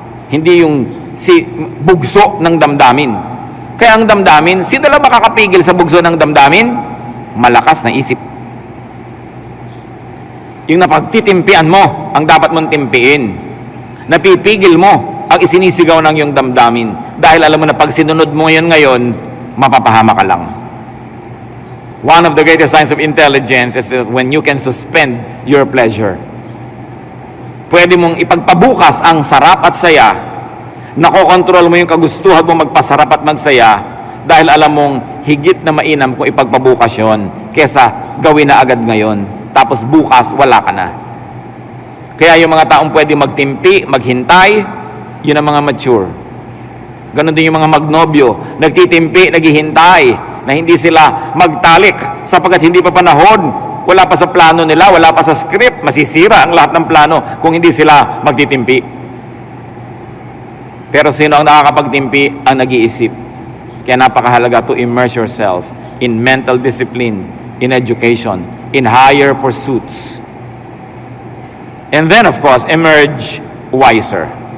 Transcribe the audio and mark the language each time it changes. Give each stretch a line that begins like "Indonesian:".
Filipino: Hindi yung bugso ng damdamin. Kaya ang damdamin, sino lang makakapigil sa bugso ng damdamin? Malakas na isip. Yung napagtitimpian mo, ang dapat mong timpiin. Napipigil mo ang isinisigaw ng iyong damdamin. Dahil alam mo na pag sinunod mo yun ngayon, mapapahama ka lang.
English: One of the greatest signs of intelligence is that when you can suspend your pleasure.
Filipino: Pwede mong ipagpabukas ang sarap at saya. Nakokontrol mo yung kagustuhan mo magpasarap at magsaya dahil alam mong higit na mainam kung ipagpabukas yun kesa gawin na agad ngayon. Tapos bukas, wala ka na. Kaya yung mga taong pwede magtimpi, maghintay, yun ang mga mature. Ganon din yung mga magnobyo, nagtitimpi, naghihintay, na hindi sila magtalik sapagkat hindi pa panahon, wala pa sa plano nila, wala pa sa script, masisira ang lahat ng plano kung hindi sila magtitimpi. Pero sino ang nakakapagtimpi? Ang nag-iisip. Kaya napakahalaga
English: to immerse yourself in mental discipline, in education, in higher pursuits. And then, of course, emerge wiser.